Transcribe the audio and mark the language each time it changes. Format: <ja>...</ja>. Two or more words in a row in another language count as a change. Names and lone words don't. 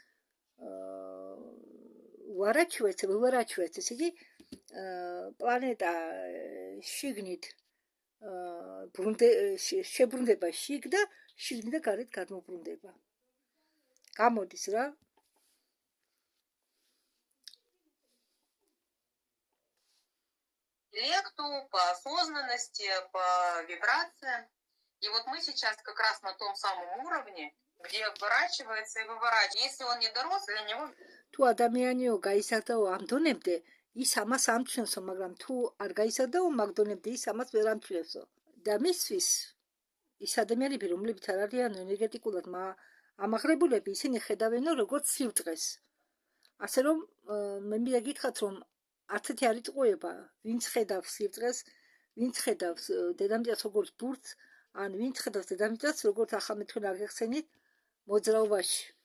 <ka>Выворачивается, ესე იგი პლანეტა შიგნით შებრუნდება შიგ და შიგნით და გარეთ გადმობრუნდება. გამოდის რა.</ka> <ru>Интеллекту, по осознанности, по вибрациям. И вот мы сейчас как раз на том самом уровне, где оборачивается и выворачивается. Если он не дорос, для него...</ru> <ka>თუ ადამიანიო გაიზარდაო ამ დონემდე, ის ამას ამჩნევსო, მაგრამ თუ არ გაიზარდაო მაგ დონემდე, ის ამას ვერ ამჩნევსო. და მისთვის ის ადამიანები, რომლებიც არ არიან ენერგეტიკულად ამაღლებულები, ისინი ხედავენო როგორც სივრწყეს. ასე რომ მე მინდა გითხრათ, რომ არცეთი არ იტყუება, ვინც ხედავს სივრწყეს, ვინც ხედავს დედამიწას როგორც ბურთს, ან ვინც ხედავს დედამიწას როგორც ახლა მე თქვენ აგეხსენით მოძრაობაში.</ka>